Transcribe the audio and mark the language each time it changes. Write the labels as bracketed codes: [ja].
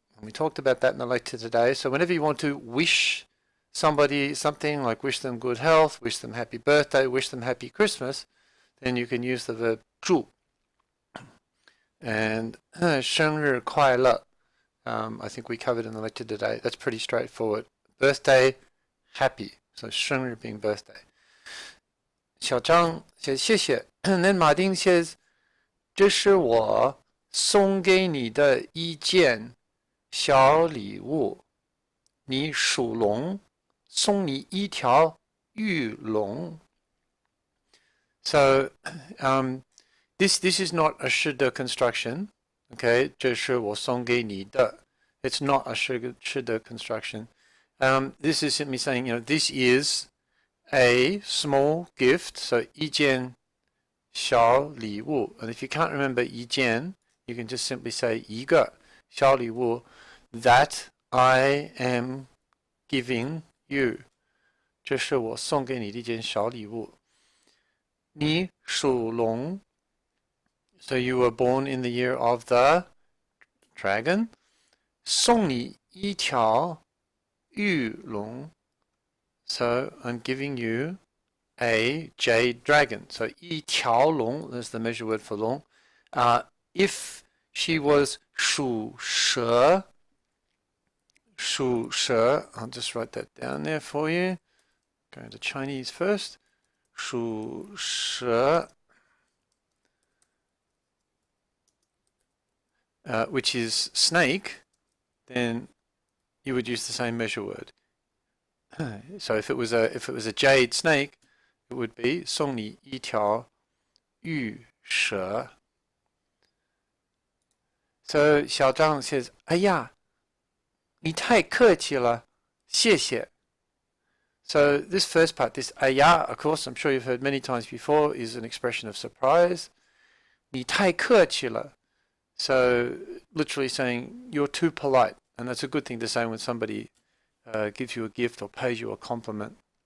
[en] And we talked about that in the lecture today. So whenever you want to wish somebody something, like wish them good health, wish them happy birthday, wish them happy Christmas, then you can use the verb 祝. And [zh] 生日快乐, [en] I think we covered in the lecture today. That's pretty straightforward. Birthday, happy. So 生日 being birthday. 小张 says [zh] 谢谢. [en] And then Ma Ding says, [zh] 这是我送给你的一件小礼物，你属龙，送你一条玉龙。 [en] So, this is not a 是的 construction, okay? [zh] 这是我送给你的. [en] It's not a 是的 construction. This is simply saying, this is a small gift. So [zh] 一件小礼物. [en] And if you can't remember 一件, you can just simply say [zh] 一个小礼物 [en] that I am giving you. [zh] 这是我送给你的一件小礼物。你属龙 [en] So you were born in the year of the dragon. [zh] 送你一条玉龙 [en] So I'm giving you a jade dragon. So [zh] 一条龙 [en] is the measure word for 龙. If she was 属蛇, I'll just write that down there for you. Going to Chinese first. 属蛇, which is snake, then you would use the same measure word. So if it was a jade snake, it would be [zh] 送你一条玉蛇. [en] So Xiao Zhang says, [zh] 哎呀，你太客气了，谢谢. [en] So this first part, this 哎呀, of course, I'm sure you've heard many times before, is an expression of surprise. [zh] 你太客气了. [en] So literally saying you're too polite, and that's a good thing to say when somebody gives you a gift or pays you a compliment.